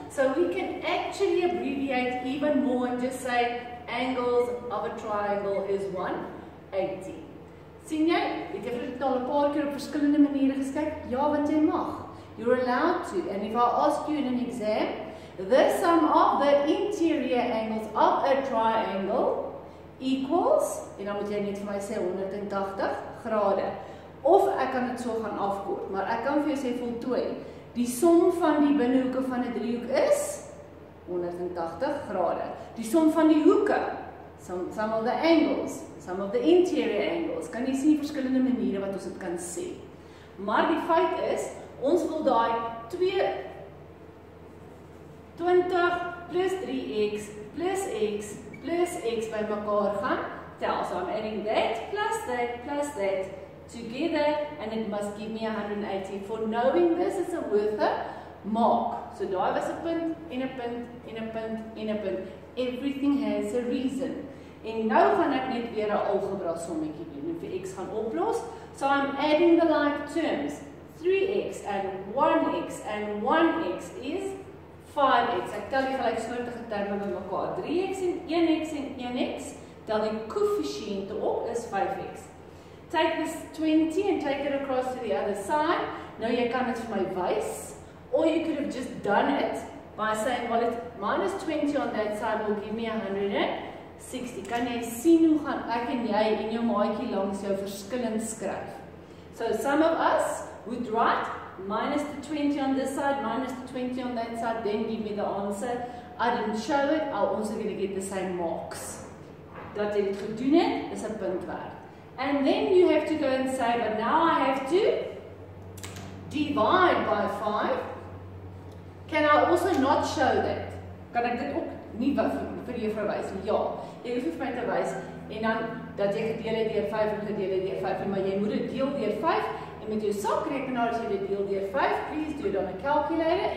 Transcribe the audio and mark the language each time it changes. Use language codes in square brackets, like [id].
[en] So we can actually abbreviate even more and just say angles of a triangle is 180. [af] Sien jy? Het jy dit al 'n paar keer op verskillende maniere geskyk? Ja, want jy mag. [en] You're allowed to. And if I ask you in an exam, the sum of the interior angles of a triangle equals, [af] en dan moet jy net vir my sê 180 grade. Of ek kan dit so gaan afkort, maar ek kan vir jou sê voltooi. Die som van die binnehoeke van 'n driehoek is 180 grade. Die som van die hoeke, [en] some of the angles, some of the interior angles, [af] kan jy sien verskillende maniere wat ons dit kan sê. Maar die feit is, ons wil daai 20 plus 3x plus x plus x by mekaar gaan tel. [en] So I'm adding that plus that together and it must give me 180. For knowing this is a worth a mark. [af] So daai was 'n punt en 'n punt en 'n punt en 'n punt. [en] Everything has a reason. [af] En nou gaan ek net weer 'n algebra sommetjie doen en vir x gaan oplos. [en] So I'm adding the like terms. 3x and 1x and 1x is 5x. [af] Ek tel die gelyksoortige terme bymekaar. 3x en 1x en 1x. Tel die koëffisiënte op is 5x. [en] Take this 20 and take it across to the other side. [af] Nou jy kan dit vir my wys. [en] Or you could have just done it by saying, well, minus 20 on that side will give me 160. [af] Kan jy sien hoe gaan ek en jy en jou maatjie langs jou verskillend skryf? [en] So some of us would write minus the 20 on this side, minus the 20 on that side, then give me the answer. I didn't show it, I'm also going to get the same marks. [af] Dat jy dit gedoen het, is 'n punt werd. [en] And then you have to go and say, but now I have to divide by 5, can I also not show that? [af] Kan ek dit ook nie vir jou verwys nie? Ja, jy hoef vir my te wys en dan dat jy gedeel het deur 5 en gedeel het deur 5, maar jy moet dit deel deur 5 en met jou sakrekenaar as jy dit deel deur 5, [en] please do it on a calculator.